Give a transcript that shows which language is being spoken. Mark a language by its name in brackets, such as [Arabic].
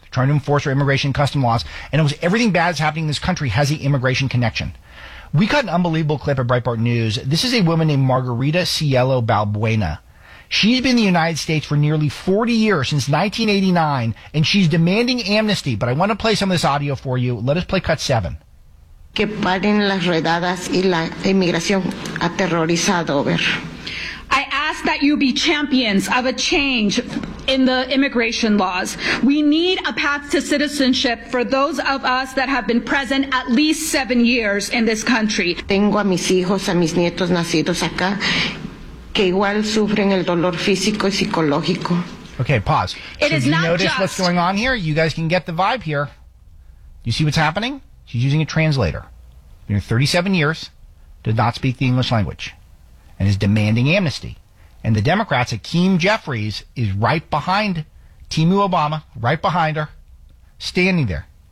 [English] They're trying to enforce their immigration and custom laws. And almost everything bad that's happening in this country has the immigration connection. We got an unbelievable clip at Breitbart News. This is a woman named Margarita Cielo Balbuena. She's been in the United States for nearly 40 years, since 1989, and she's demanding amnesty. But I want to play some of this audio for you. Let us play cut 7. [Spanish] Que paren las redadas y la inmigración aterrorizada. [English] I ask that you be champions of a change in the immigration laws. We need a path to citizenship for those of us that have been present at least 7 years in this country. [Spanish] Tengo a mis hijos, a mis nietos nacidos acá, que igual sufren el dolor físico y psicológico. [English] Okay, pause. It is not just. Notice what's going on here? You guys can get the vibe here. You see what's happening? She's using a translator. In 37 years, did not speak the English language. And is demanding amnesty. And the Democrats, Akeem Jeffries, is right behind Timu Obama, right behind her, standing there.